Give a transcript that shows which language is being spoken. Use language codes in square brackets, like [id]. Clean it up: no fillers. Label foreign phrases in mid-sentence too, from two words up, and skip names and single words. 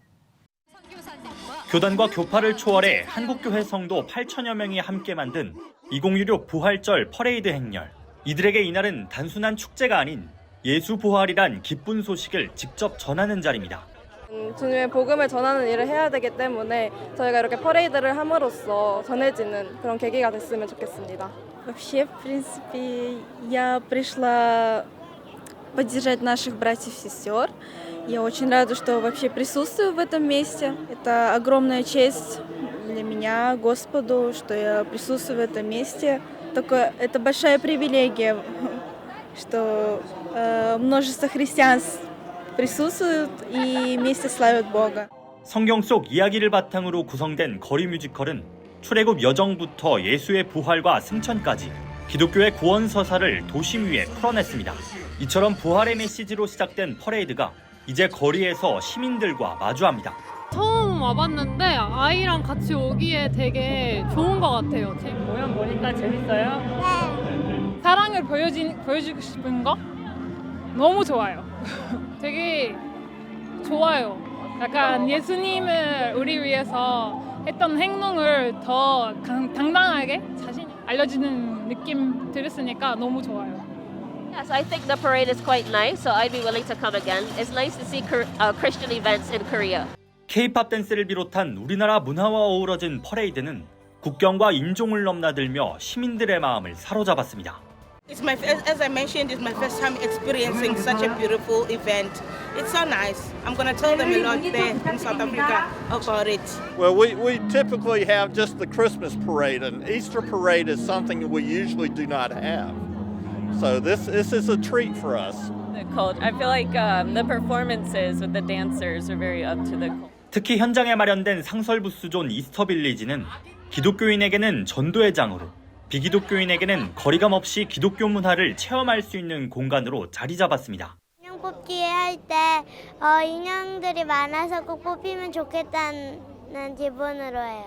[ko] 교단과 교파를 초월해 한국교회 성도 8천여 명이 함께 만든 2016 부활절 퍼레이드 행렬. 이들에게 이날은 단순한 축제가 아닌 예수 부활이란 기쁜 소식을 직접 전하는 자리입니다. 주님의 복음을 전하는 일을 해야 되기 때문에 저희가 이렇게 퍼레이드를 함으로써 전해지는 그런 계기가 됐으면 좋겠습니다. [ru] Вообще, в принципе, я пришла поддержать наших братьев и сестер. Я очень рада, что вообще присутствую в этом месте. Это огромная честь для меня, Господу, что я присутствую в этом месте. Это большая привилегия, что множество христиан присутствуют и вместе славят Бога. [ko] 성경 속 이야기를 바탕으로 구성된 거리 뮤지컬은 출애굽 여정부터 예수의 부활과 승천까지 기독교의 구원 서사를 도심 위에 풀어냈습니다. 이처럼 부활의 메시지로 시작된 퍼레이드가 이제 거리에서 시민들과 마주합니다. 처음 와봤는데 아이랑 같이 오기에 되게 좋은 것 같아요. 모양 보니까 재밌어요? 네. 사랑을 보여주고 싶은 거 너무 좋아요. 되게 좋아요. 약간 예수님을 우리 위해서 했던 행동을 더 당당하게 자신이 알려주는 느낌 들었으니까 너무 좋아요. [en] Yes, I think the parade is quite nice, so I'd be willing to come again. It's nice to see Christian events in Korea. [ko] K-팝 댄스를 비롯한 우리나라 문화와 어우러진 퍼레이드는 국경과 인종을 넘나들며 시민들의 마음을 사로잡았습니다. [en] As I mentioned, it's my first time experiencing such a beautiful event. It's so nice. I'm going to tell them a lot there in South Africa about it. Well, we typically have just the Christmas parade, and Easter parade is something we usually do not have. So this is a treat for us. The culture. I feel like the performances with the dancers are very up to the culture. [ko] 특히 현장에 마련된 상설부스존 이스터 빌리지는 기독교인에게는 전도의 장으로, 비기독교인에게는 거리감 없이 기독교 문화를 체험할 수 있는 공간으로 자리 잡았습니다. 인형 뽑기 할 때 인형들이 많아서 꼭 뽑히면 좋겠다는 기분으로 해요.